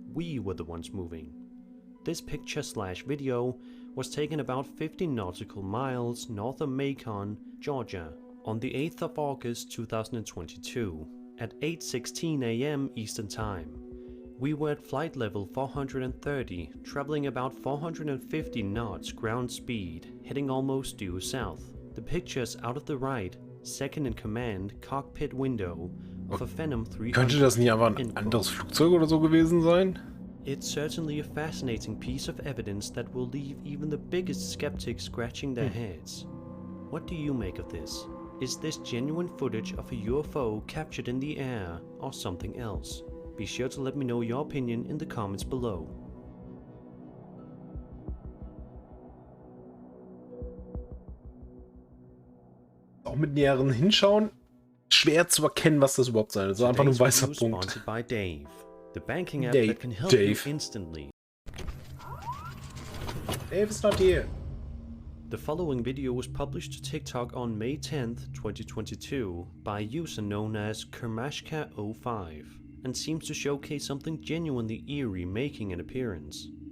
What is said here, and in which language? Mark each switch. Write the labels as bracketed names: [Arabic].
[English] We were the ones moving. This picture/video was taken about 15 nautical miles north of Macon, Georgia, on the 8th of August 2022, at 8:16 AM Eastern Time. We were at flight level 430, traveling about 450 knots ground speed, heading almost due south. The pictures out of the right, second in command, cockpit window of a Phenom 300. [German] Könnte das nie aber ein anderes Flugzeug oder so gewesen sein? [English] It's certainly a fascinating piece of evidence that will leave even the biggest skeptics scratching their heads. What do you make of this? Is this genuine footage of a UFO captured in the air or something else? Be sure to let me know your opinion in the comments below. [German] Auch mit näheren Hinschauen schwer zu erkennen, was das überhaupt sein soll. Also einfach nur ein weißer Punkt. [English] By Dave, the banking app that can help you instantly. Dave is not here. The following video was published to TikTok on May 10th, 2022 by a user known as Kermashka05 and seems to showcase something genuinely eerie making an appearance.